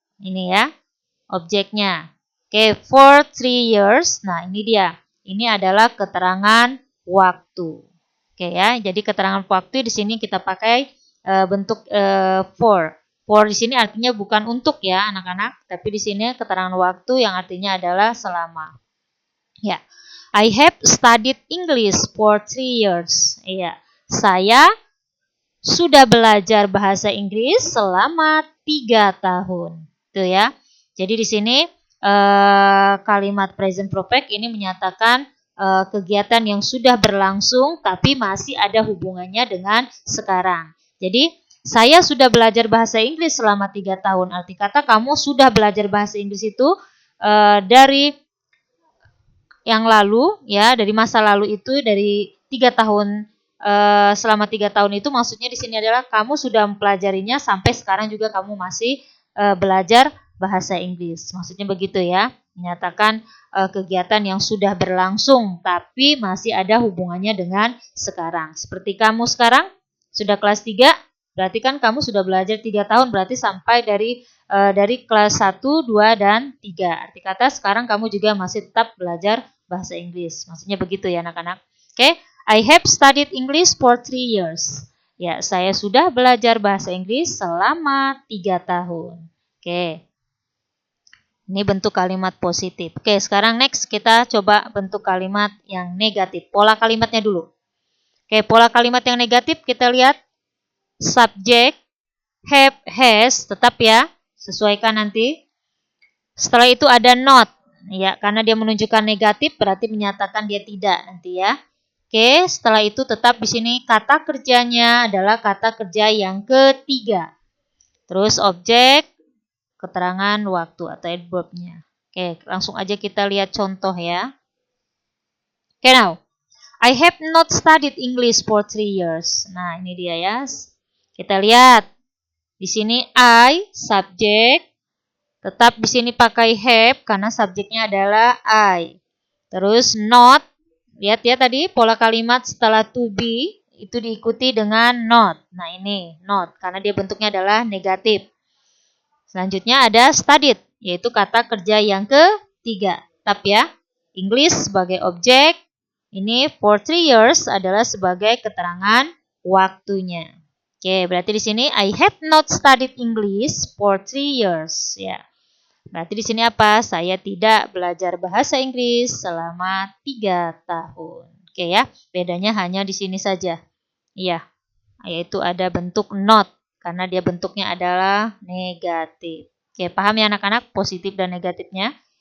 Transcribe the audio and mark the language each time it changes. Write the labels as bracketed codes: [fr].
[id] Ini ya, objeknya. Oke, [en] for 3 years. [id] Nah, ini dia. Ini adalah keterangan waktu. Oke ya, jadi keterangan waktu di sini kita pakai bentuk for. For di sini artinya bukan untuk ya, anak-anak, tapi di sini keterangan waktu yang artinya adalah selama. Ya. [en] I have studied English for 3 years. [id] Iya. Saya sudah belajar bahasa Inggris selama 3 tahun. Tuh ya. Jadi di sini kalimat present perfect ini menyatakan kegiatan yang sudah berlangsung tapi masih ada hubungannya dengan sekarang. Jadi saya sudah belajar bahasa Inggris selama 3 tahun. Arti kata kamu sudah belajar bahasa Inggris itu dari yang lalu ya, dari masa lalu itu dari 3 tahun selama 3 tahun itu maksudnya di sini adalah kamu sudah mempelajarinya sampai sekarang juga kamu masih belajar bahasa Inggris. Maksudnya begitu ya, menyatakan kegiatan yang sudah berlangsung tapi masih ada hubungannya dengan sekarang. Seperti kamu sekarang sudah kelas 3, berarti kan kamu sudah belajar 3 tahun, berarti sampai dari kelas 1, 2, dan 3. Arti kata sekarang kamu juga masih tetap belajar bahasa Inggris. Maksudnya begitu ya anak-anak. [en] Oke, I have studied English for 3 years. [id] Ya, saya sudah belajar bahasa Inggris selama 3 tahun. Oke. Ini bentuk kalimat positif. Oke, sekarang next kita coba bentuk kalimat yang negatif. Pola kalimatnya dulu. Oke, pola kalimat yang negatif kita lihat. Subject, have, has, tetap ya. Sesuaikan nanti. Setelah itu ada not. Ya, karena dia menunjukkan negatif berarti menyatakan dia tidak nanti ya. Oke, setelah itu tetap di sini kata kerjanya adalah kata kerja yang ketiga. Terus objek, keterangan waktu atau adverb-nya. Oke, langsung aja kita lihat contoh ya. Oke, now. [en] I have not studied English for 3 years. [id] Nah, ini dia ya. Kita lihat. Di sini I, subjek. Tetap di sini pakai have karena subjeknya adalah I. Terus not. Lihat ya tadi pola kalimat setelah to be itu diikuti dengan not. Nah, ini not karena dia bentuknya adalah negatif. Selanjutnya ada studied, yaitu kata kerja yang ketiga. Tetap ya, English sebagai objek, ini for 3 years adalah sebagai keterangan waktunya. Oke, berarti di sini [en] I have not studied English for 3 years. [id] Ya, berarti di sini apa? Saya tidak belajar bahasa Inggris selama 3 tahun. Oke ya, bedanya hanya di sini saja. Iya, yaitu ada bentuk not. Karena dia bentuknya adalah negatif. Oke, paham ya anak-anak positif dan negatifnya?